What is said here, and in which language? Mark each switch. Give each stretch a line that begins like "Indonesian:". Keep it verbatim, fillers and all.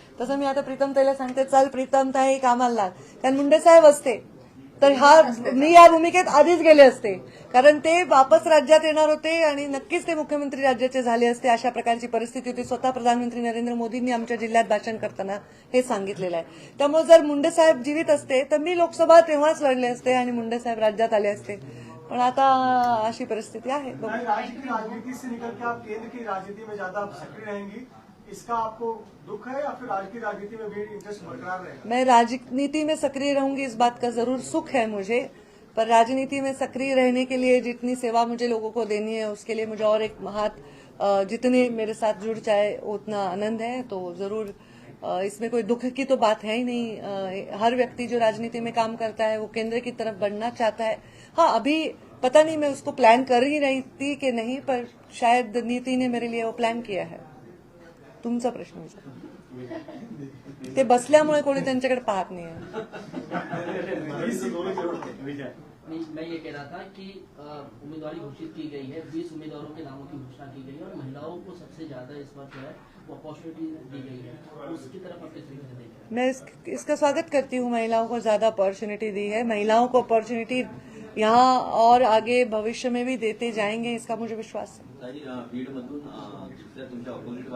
Marathi: तसं मी आता प्रीतम ताईला सांगते, चल प्रीतम ताई कामाला लाग, कारण मुंडे साहेब असते तर हा मी या भूमिकेत आधीच गेले असते, कारण ते वापस राज्यात येणार होते आणि नक्कीच ते मुख्यमंत्री राज्याचे झाले असते. अशा प्रकारची परिस्थिती होती. स्वतः प्रधानमंत्री नरेंद्र मोदींनी आमच्या जिल्ह्यात भाषण करताना हे सांगितलेलं आहे. त्यामुळे जर मुंडे साहेब जीवित असते तर मी लोकसभा तेव्हाच लढले असते आणि मुंडे साहेब राज्यात आले असते. पण आता अशी परिस्थिती आहे. बघू.
Hindi: नहीं, राज्य की राजनीति से निकल के आप केंद्र की राजनीति में ज्यादा आप सक्रिय रहेंगी, इसका आपको दुख है या फिर राज्य की राजनीति में भी इंटरेस्ट बरकरार रहेगा? मैं राजनीति में सक्रिय रहूंगी इस बात का जरूर सुख है मुझे, पर राजनीति में सक्रिय रहने के लिए जितनी सेवा मुझे लोगों को देनी है उसके लिए मुझे और एक हाथ अ, जितने मेरे साथ जुड़ जाए उतना आनंद है. तो जरूर अ, इसमें कोई दुख की तो बात है ही नहीं. अ, हर व्यक्ति जो राजनीति में काम करता है वो केंद्र की तरफ बढ़ना चाहता है. हाँ, अभी पता नहीं मैं उसको प्लान कर ही रही थी कि नहीं, पर शायद नीति ने मेरे लिए वो प्लान किया है.
Marathi: तुमचा प्रश्न विचार. ते बसल्यामुळे कोणी त्यांच्याकडे पाहत नाही आहे.
Hindi: नहीं, मैं ये कह रहा था कि अ, उम्मीदवारी घोषित की गई है, बीस उम्मीदवारों के नामों की घोषणा की गई है, और महिलाओं को सबसे ज्यादा इस बार जो है वो अपॉर्चुनिटी दी गई है, उसकी तरफ आप किस तरीके से देख रहे हैं? मैं इस, इसका स्वागत करती हूँ. महिलाओं को ज्यादा अपॉर्चुनिटी दी है. महिलाओं को अपॉर्चुनिटी यहाँ और आगे भविष्य में भी देते जाएंगे, इसका मुझे विश्वास है.
Marathi: ताई, अं, बीडमधून अं, दुसऱ्या तुमच्या ऑपोजिट